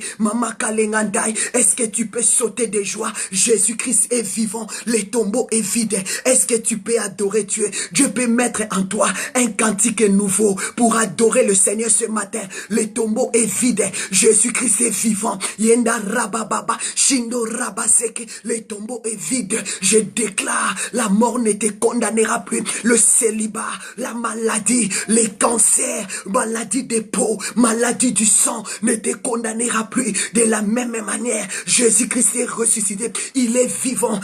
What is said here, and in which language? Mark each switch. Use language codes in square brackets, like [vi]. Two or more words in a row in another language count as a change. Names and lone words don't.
[fr] Maman Kalengandai, est-ce que tu peux sauter de joie? Jésus-Christ est vivant, le tombeau est vide. Est-ce que tu peux adorer Dieu? Dieu peut mettre en toi un cantique nouveau pour adorer le Seigneur ce matin. Le tombeau est vide. Jésus-Christ est vivant. Yenda rabababa, shindo rabaseke. Le tombeau est vide. Je déclare, la mort ne te condamnera plus. Le célibat, la maladie, les cancers, maladie des peaux, maladie du sang ne te condamnera plus. De la même manière, Jésus-Christ est ressuscité. Il est vivant.